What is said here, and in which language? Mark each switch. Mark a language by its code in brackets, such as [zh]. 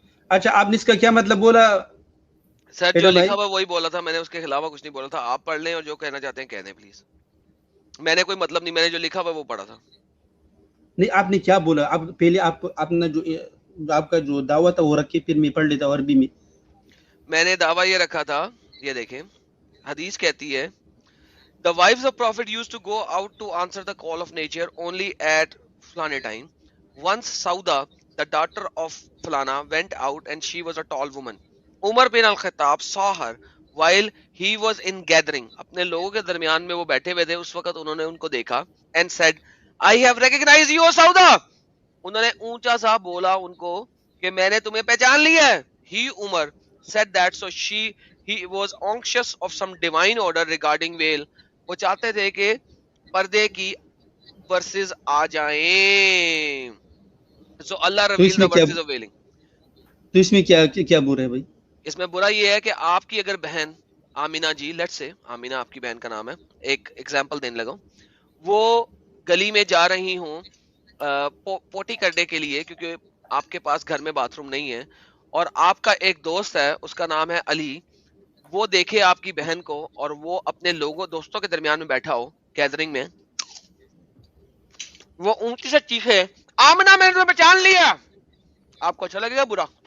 [ur] اچھا آپ نے اس کا کیا مطلب بولا؟ سر جو لکھا ہوا وہی بولا تھا میں نے، اس کے خلاف کچھ نہیں بولا تھا. آپ پڑھ لیں اور جو کہنا چاہتے ہیں کہہ دیں پلیز. میں نے کوئی مطلب نہیں، میں نے جو لکھا ہوا وہ پڑھا تھا. نہیں آپ نے کیا بولا؟ آپ پہلے آپ اپنا جو آپ کا جو دعویٰ تھا وہ رکھے، پھر میں پڑھ لیتا ہوں عربی میں. میں نے دعویٰ یہ رکھا تھا، یہ دیکھیں حدیث کہتی ہے [en] The wives of Prophet used to go out to answer the call of nature only at Fulana time. Once Sauda, the daughter of Fulana, went out and she was a tall woman. Umar bin al-Khattab saw her while he was in gathering. [ur] اپنے لوگوں کے درمیان میں وہ بیٹھے ہوئے تھے، اس وقت انہوں نے ان کو دیکھا. [en] And said, I have recognized you, O Sauda. [ur] انہوں نے اونچا سا بولا ان کو کہ میں نے تمہیں پہچان لیا ہے. [en] He, Umar, said that so he was anxious of some divine order regarding veil. [ur] وہ چاہتے تھے کہ پردے کی ورسز آ جائیں. [en] So Allah revealed the verses of veiling. [ur] تو اس میں کیا برا ہے بھائی؟ اس میں برا یہ ہے کہ آپ کی اگر بہن آمینہ جی، لیٹ سے آمینہ آپ کی بہن کا نام ہے، ایک ایگزامپل دینے لگا، وہ گلی میں جا رہی ہوں پوٹی کرنے کے لیے کیونکہ آپ کے پاس گھر میں باتھ روم نہیں ہے، اور آپ کا ایک دوست ہے اس کا نام ہے علی، وہ دیکھے آپ کی بہن کو اور وہ اپنے لوگوں دوستوں کے درمیان میں بیٹھا ہو گیدرنگ میں، وہ اونچی سے چیخے آمنہ میں نے پہچان لیا، آپ کو اچھا لگے گا برا؟